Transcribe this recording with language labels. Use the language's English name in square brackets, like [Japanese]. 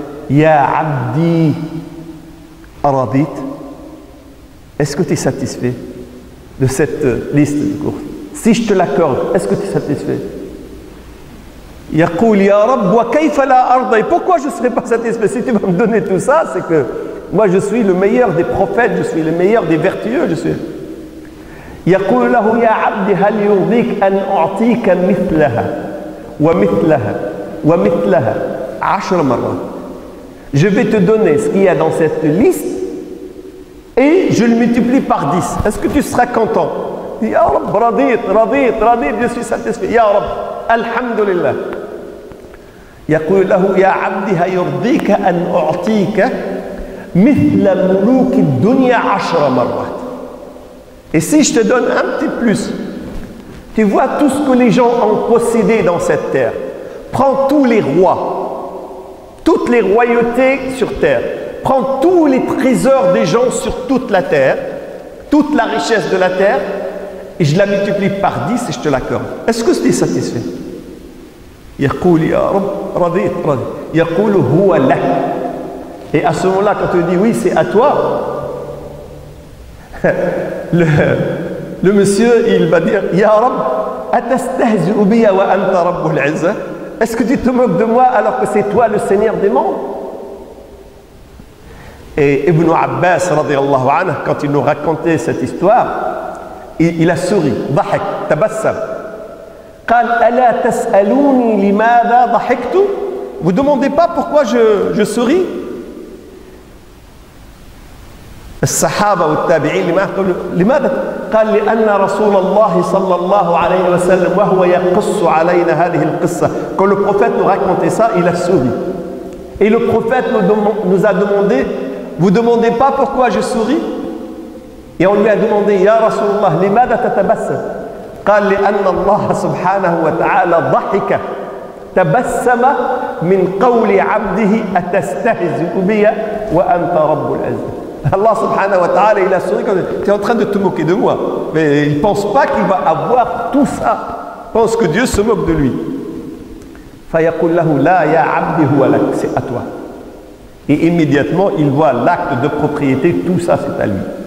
[Arabic] Ya abdi aradit. [French] Est-ce que tu es satisfait de cette liste de courses? Si je te l'accorde, est-ce que tu es satisfait? [Arabic] Yaqul ya Rabb wa kayfa la arda. [French] Et pourquoi je ne serais pas satisfait? Si tu vas me donner tout ça, c'est que moi je suis le meilleur des prophètes, je suis le meilleur des vertueux, je suis. يقول له يا عبد هل يرضيك أن أعطيك مثلها ومثلها ومثلها 10 مرات. Je vais te donner ce qu'il y a dans cette liste et je le multiplie par 10. Est-ce que tu seras content? [Arabic] Ya Rabb, radit, [French] je suis satisfait. [Arabic] Ya Rabb, alhamdulillah. يقول له يا عبد هل يرضيك أن أعطيك مثل ملوك الدنيا 10 مرات. [French] Et si je te donne un petit plus, tu vois tout ce que les gens ont possédé dans cette terre. Prends tous les rois, toutes les royautés sur terre. Prends tous les trésors des gens sur toute la terre, toute la richesse de la terre, et je la multiplie par 10 et je te l'accorde. Est-ce que tu es satisfait? [Arabic] يقول يا رب رضيت يقول هو لك. [French] Et à ce moment-là, quand tu dis oui, c'est à toi, le monsieur, il va dire [Arabic] Ya Rabb, atastahzi'u biya wa anta rabbul izza. [French] Est-ce que tu te moques de moi alors que c'est toi le Seigneur des mondes? Et Ibn Abbas, radiyallahu anhu, quand il nous racontait cette histoire, il a souri. [Arabic] Dhahak, tabassam. قال ألا تسألوني لماذا ضحكت? [French] Vous ne demandez pas pourquoi je souris? [Arabic] الصحابة والتابعين لماذا؟ قال لأن رسول الله صلى الله عليه وسلم وهو يقص علينا هذه القصة. [French] Quand le prophète nous racontait ça, il a souri. Et le prophète nous a demandé, vous ne demandez pas pourquoi je souris? Et on lui a demandé, Ya Rasulallah, [Arabic] لماذا تتبسم? قال لأن الله سبحانه وتعالى ضحك تبسم من قول عبده أتستهزئ بي وأنت رب العزة. [French] Allah subhanahu wa ta'ala, il a souri quand tu es en train de te moquer de moi. Mais il ne pense pas qu'il va avoir tout ça. Il pense que Dieu se moque de lui. [Arabic] فَيَقُلْ لَهُ لَا يَا عَبْدِ هُوَ لَكَ. [French] C'est à toi. Et immédiatement, il voit l'acte de propriété, tout ça c'est à lui.